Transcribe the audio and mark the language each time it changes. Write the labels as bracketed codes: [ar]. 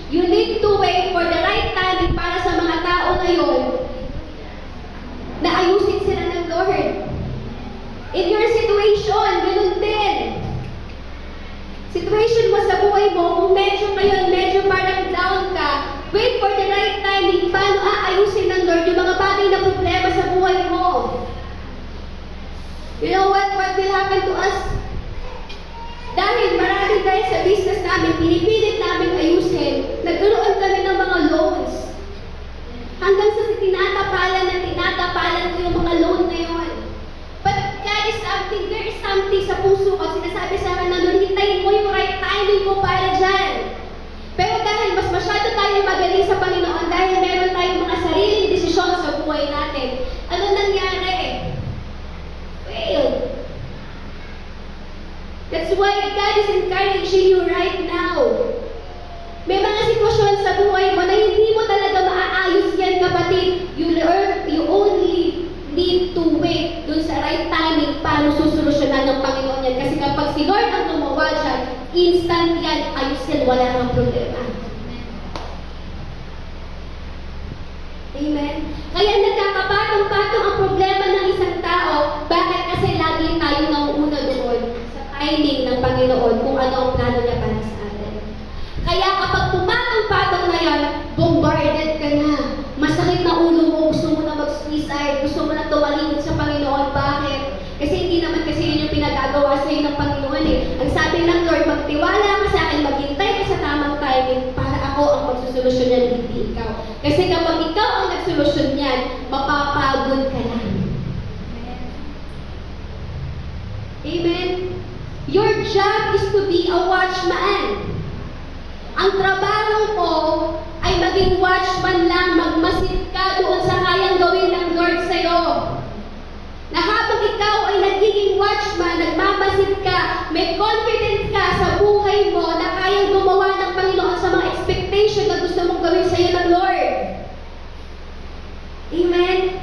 [en] You need to wait for the right timing [tl] para sa mga tao na yun na ayusin sila ng Lord. [en] In your situation, [tl] ganun din. Situation mo sa buhay mo, kung medyo parang down ka, [en] wait for the right timing [tl] paano aayusin ng Lord yung mga bagay na problema sa buhay mo. [en] You know what will happen to us? [tl] Dahil sa business namin, pinipilit namin ayusin, nagkaroon kami ng mga loans. Hanggang sa tinatapalan ko yung mga loan na yun. [en] But there is something [tl] sa puso ko, sinasabi sa akin na Lord, hintayin mo yung right timing ko para dyan. Pero dahil mas masyado tayong magaling sa Panginoon, dahil meron tayong mga sariling desisyon sa buhay natin, ano nangyari? [en] Failed. That's why God is encouraging you right now. [tl] May mga sitwasyon sa buhay mo na hindi mo talaga maaayos yan, kapatid. [en] You only need to wait [tl] dun sa right timing paano susolusyonan ng Panginoon yan. Kasi kapag si Lord ang gumawa dyan, instant yan, ayos yan, wala kang problema. Amen? Kaya nagkakapatong-patong ang problema ng isang tao. Bakit? Kasi lagi tayo nauuna doon sa timing ng Panginoon kung ano ang plano niya para sa atin. Kaya kapag pumatong-patong na yan, bombarded ka na. Masakit na ulo mo, gusto mo na mag-suicide, gusto mo na tumalikod sa Panginoon. Bakit? Kasi hindi naman kasi yun yung pinagagawa sa iyo ng Panginoon eh. Ang sabi ng Lord, magtiwala ka sa akin, maghintay ka sa tamang timing para ako ang magsusolusyon niyan, hindi ikaw. Kasi kapag ikaw ang nagsolusyon niyan, mapapagod ka lang. Amen? [en] Your job is to be a watchman. [tl] Ang trabaho ko ay maging watchman lang, magmasid ka doon sa kayang gawin ng Lord sa'yo. Na habang ikaw ay nagiging watchman, nagmamasid ka, may confidence ka sa buhay mo na kayang gumawa ng Panginoon sa mga expectation na gusto mong gawin sa'yo ng Lord. Amen?